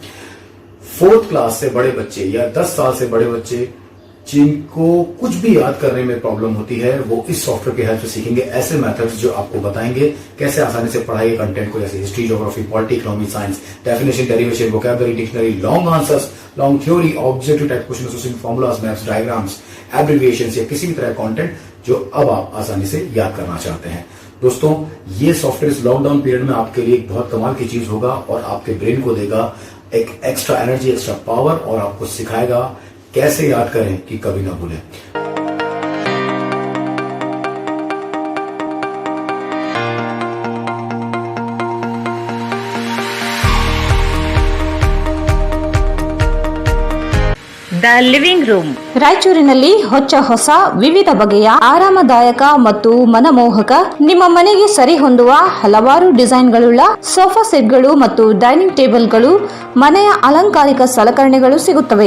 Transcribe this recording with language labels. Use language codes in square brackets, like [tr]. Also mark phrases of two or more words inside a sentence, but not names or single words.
[hi] 4th क्लास से बड़े बच्चे या 10 साल से बड़े बच्चे जिनको कुछ भी याद करने में प्रॉब्लम होती है, वो इस सॉफ्टवेयर की हेल्प से सीखेंगे ऐसे मेथड्स जो आपको बताएंगे कैसे आसानी से पढ़ाई कंटेंट को, जैसे [en] history, geography, polity, economy, science, definition, derivation, vocabulary, dictionary, long answers, long theory, objective type question, using formulas, maths, diagrams, abbreviations [hi] या किसी भी तरह कंटेंट जो अब आप आसानी से याद करना चाहते हैं। दोस्तों, ये सॉफ्टवेयर इस [en] lockdown period [hi] में आपके लिए एक बहुत कमाल की चीज होगा और आपके ब्रेन को देगा एक [en] extra energy, extra power [hi] और आपको सिखाएगा कैसे याद करें कि कभी ना भूलें। [kn] ದ ಲಿವಿಂಗ್ ರೂಮ್, ರಾಯಚೂರಿನಲ್ಲಿ ಹೊಸ ವಿವಿಧ ಬಗೆಯ ಆರಾಮದಾಯಕ ಮತ್ತು ಮನಮೋಹಕ ನಿಮ್ಮ ಮನೆಗೆ ಸರಿ ಹೊಂದುವ ಹಲವಾರು ಡಿಸೈನ್ಗಳುಳ್ಳ [en] sofa sets [kn] ಮತ್ತು [en] dining tables, [kn] ಮನೆಯ ಅಲಂಕಾರಿಕ ಸಲಕರಣೆಗಳು ಸಿಗುತ್ತವೆ.